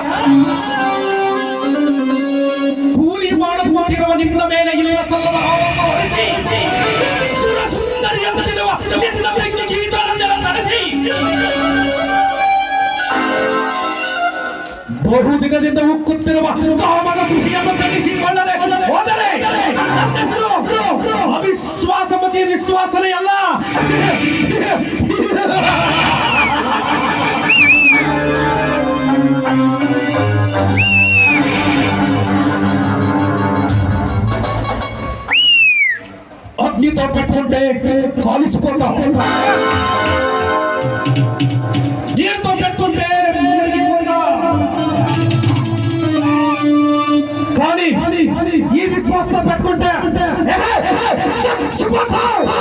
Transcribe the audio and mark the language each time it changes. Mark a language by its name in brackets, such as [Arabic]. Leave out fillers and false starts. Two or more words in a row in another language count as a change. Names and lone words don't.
[Kannada] ಕೂಲಿ ಮಾಡುತ್ತಿರುವ ನಿನ್ನ ಮೇಲೆ ಇಲ್ಲ ಸಲ್ಲದ ಆರೋಪ ಹೊರಿಸಿ ಸುರ ಸುಂದರಿ ಎಂಬುತ್ತಿರುವ ನಿನ್ನ ತಂಗಿ ಗೀತವನ್ನೆಲ್ಲ ನಡೆಸಿ ಬಹುದಿನದಿಂದ ಉಕ್ಕುತ್ತಿರುವ ಕಾಮನ ಕೃಷಿಯನ್ನು ತಣಿಸಿಕೊಳ್ಳದೆ ಹೋದರೆ ಅವಿಶ್ವಾಸಮತಿ ವಿಶ್ವಾಸನೆ ಅಲ್ಲ. [Telugu] ಅಗ್ನಿతో పెట్టుకుంటే కాలిసిపోతాం, నీరుతో పెట్టుకుంటే మునిగిపోతా. కానీ ఈ విశ్వాసంతో పెట్టుకుంటే చచ్చిపోతాం.